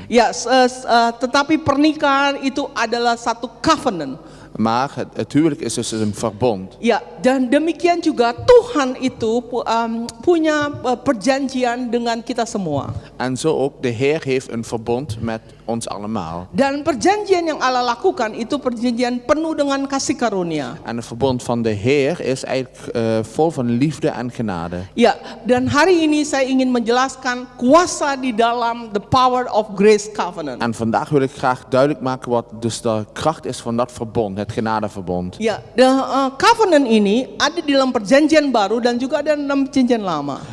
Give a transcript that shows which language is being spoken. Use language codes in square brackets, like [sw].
[id] Ya, tetapi pernikahan itu adalah satu covenant. [nl] Maar het huwelijk is dus een verbond. [id] Ya, dan demikian juga Tuhan itu punya perjanjian dengan kita semua. [nl] En zo ook, de Heer heeft een verbond met ons allemaal. [id] Dan perjanjian yang Allah lakukan itu perjanjian penuh dengan kasih karunia. [nl] En het verbond van de Heer is eigenlijk vol van liefde en genade. [id] Ya, dan hari ini saya ingin menjelaskan kuasa di dalam [en] the power of grace covenant. [nl] En vandaag wil ik graag duidelijk maken wat dus de kracht is van dat verbond, het genadeverbond. [id] Ya, covenant ini ada di dalam perjanjian baru dan juga ada dalam perjanjian lama.